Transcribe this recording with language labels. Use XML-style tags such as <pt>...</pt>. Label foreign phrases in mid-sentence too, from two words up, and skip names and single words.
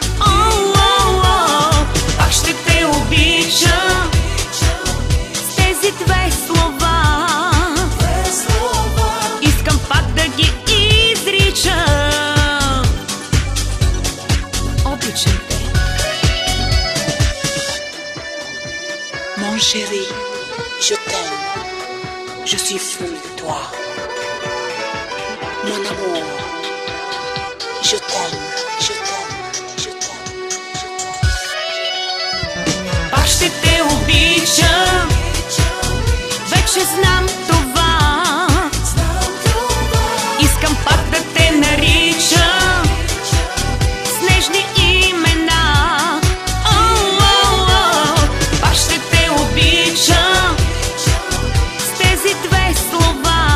<bg>О, пак ще те обичам с тези две слова. Искам пак да ги изричам. Обичам те.</bg> <fr>Mon chéri, je t'aime, je suis fou de toi. Mon amour, je t'aime, je t'aime, je t'aime, je t'aime.</fr> <bg>Пак ще те обичам, вече знам това. Искам пак да те наричам с нежни имена. О, пак ще те обичам с тези две слова.</bg>